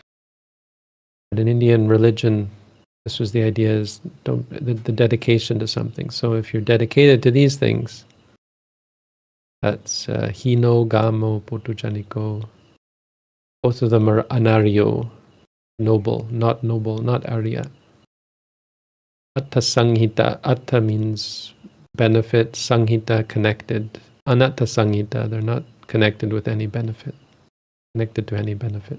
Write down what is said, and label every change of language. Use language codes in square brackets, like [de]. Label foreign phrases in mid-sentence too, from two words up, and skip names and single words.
[en] But in Indian religion, This was the idea, is the dedication to something. So if you're dedicated to these things, that's [pi] hino, gamo, potujaniko. [en] Both of them are anaryo, noble, not arya. [pi] Atta sanghita. [en] Atta means benefit, sanghita, connected. [pi] Anatta sanghita, [en] they're not connected with any benefit, connected to any benefit.